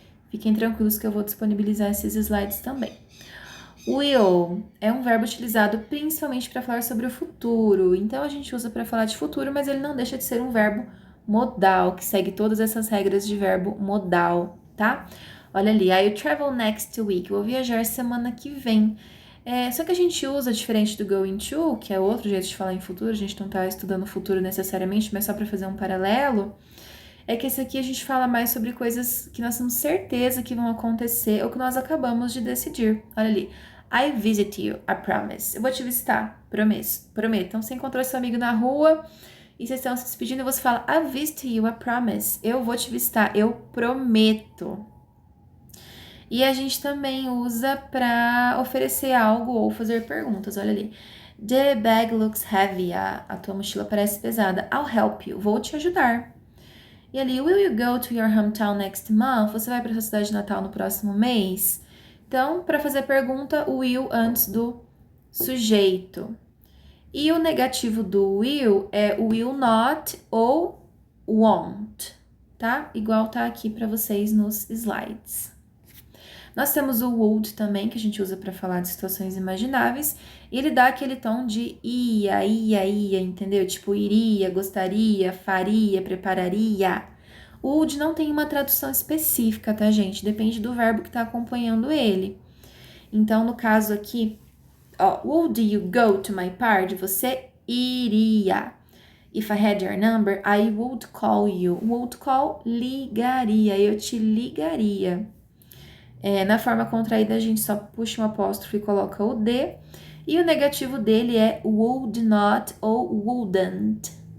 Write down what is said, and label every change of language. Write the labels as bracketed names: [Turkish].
[Portuguese] Fiquem tranquilos que eu vou disponibilizar esses slides também. Will é um verbo utilizado principalmente para falar sobre o futuro. Então, a gente usa para falar de futuro, mas ele não deixa de ser um verbo modal, que segue todas essas regras de verbo modal, tá? [English] Olha ali, I will travel next week. [Portuguese] Vou viajar semana que vem. Só que a gente usa diferente do going to, que é outro jeito de falar em futuro. A gente não está estudando o futuro necessariamente, mas só para fazer um paralelo. É que esse aqui a gente fala mais sobre coisas que nós temos certeza que vão acontecer ou que nós acabamos de decidir. Olha ali. [English] I visit you, I promise. [Portuguese] Eu vou te visitar, prometo. Então, você encontrou seu amigo na rua e vocês estão se despedindo e você fala [English] I visit you, I promise. [Portuguese] Eu vou te visitar, eu prometo. E a gente também usa para oferecer algo ou fazer perguntas. Olha ali. [English] The bag looks heavy. [Portuguese] A tua mochila parece pesada. [English] I'll help you. [Portuguese] Vou te ajudar. [English] E ali, will you go to your hometown next month? [Portuguese] Você vai para sua cidade natal no próximo mês? Então, para fazer pergunta, o will antes do sujeito. E o negativo do will é o will not ou won't, tá? Igual tá aqui para vocês nos slides. Nós temos o would também, que a gente usa para falar de situações imagináveis, e ele dá aquele tom de ia, entendeu? Tipo, iria, gostaria, faria, prepararia. O would não tem uma tradução específica, tá, gente? Depende do verbo que tá acompanhando ele. Então, no caso aqui, ó, [English] would you go to my party? [Portuguese] Você iria. [English] If I had your number, I would call you. [Portuguese] Would call, ligaria, eu te ligaria. Na forma contraída, a gente só puxa um apóstrofo e coloca o D. E o negativo dele é would not ou wouldn't.